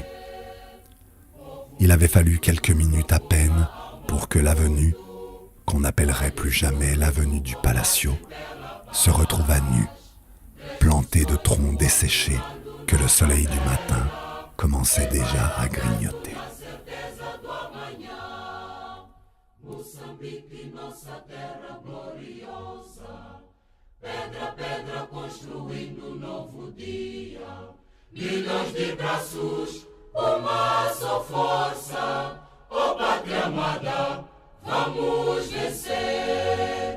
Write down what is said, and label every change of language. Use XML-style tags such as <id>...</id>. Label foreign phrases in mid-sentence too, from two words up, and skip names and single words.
<fr>Il avait fallu quelques minutes à peine pour que l'avenue, qu'on n'appellerait plus jamais l'avenue du Palacio, se retrouva nu, planté de troncs desséchés que le soleil du matin commençait déjà à grignoter.</fr> <pt>Moçambique, nossa terra gloriosa, pedra, pedra construindo um novo dia, milhões de braços, uma só força, ó pátria amada, vamos vencer.</pt>